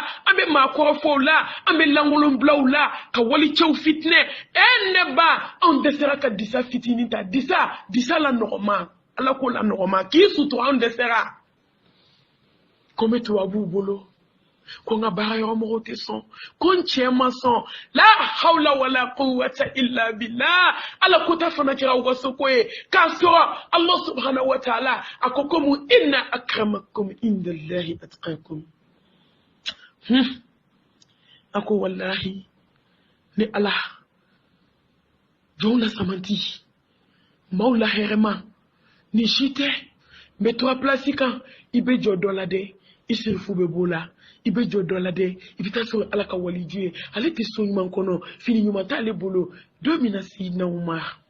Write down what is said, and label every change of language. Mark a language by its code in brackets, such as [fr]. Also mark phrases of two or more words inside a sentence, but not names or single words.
[bm] an bɛ maakɔrɔfɔw la an bɛ lankolonbilaw la ka walicɛw fitinɛ ne ba anw dɛsɛra ka disa fitinin ta disa la nɔgɔma ala ko la nɔgɔma k'i sutura anw dɛsɛra ko n bɛ tubabuw bolo ko n ka baarayɔrɔ mɔgɔw tɛ sɔn ko n cɛ ma sɔn [ar] لا حول ولا قوة إلا بالله [bm] ala ko ta fana kɛra u ka soko ye k'a sɔrɔ [ar] الله سبحانه وتعالى [bm] a ko komi [ar] إن أكرمكم عند الله أتقاكم [bm] a ko wallahi ni ala jɔn la samanti maaw la hɛrɛma ni si tɛ n bɛ to a pilasi kan i bɛ jɔ dɔ la dɛ i sirifu bɛ b'o la i bɛ jɔ dɔ la dɛ i bɛ taa sɔrɔ ala ka waliju ye ale tɛ so ɲuman kɔnɔ fini ɲuman t'ale bolo don min na Sayidina Umar